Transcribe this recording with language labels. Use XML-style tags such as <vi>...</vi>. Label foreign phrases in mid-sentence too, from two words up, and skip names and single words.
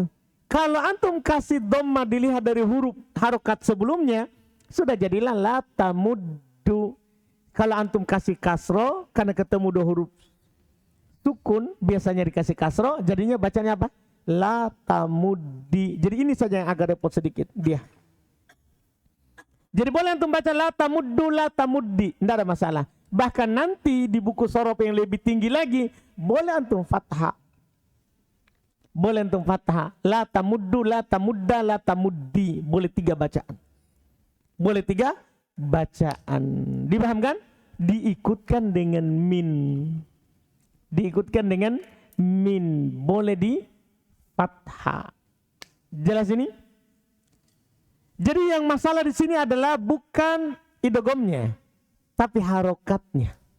<id>Kalau antum kasih dhamma dilihat dari huruf harokat sebelumnya, sudah jadilah</id> <ar>لا تمدُّ.</ar> <id>Kalau antum kasih kasro, karena ketemu dua huruf sukun, biasanya dikasih kasro, jadinya bacanya apa?</id> <ar>لا تمدّي.</ar> <id>Jadi ini saja yang agak repot sedikit dia. Jadi boleh antum baca</id> <ar>لا تمدُّ، لا تمدّي,</ar> <id>tidak ada masalah. Bahkan nanti di buku sorof yang lebih tinggi lagi, boleh antum fathah. Boleh antum fathah.</id> <ar>لا تمدُّ، لا تمدَّ، لا تمدّي.</ar> <id>Boleh 3 bacaan. Boleh 3 bacaan. Dipahamkan? Diikutkan dengan min. Diikutkan dengan min. Boleh di fathah. Jelas ini? Jadi yang masalah di sini adalah bukan idghamnya, tapi harokatnya.</id>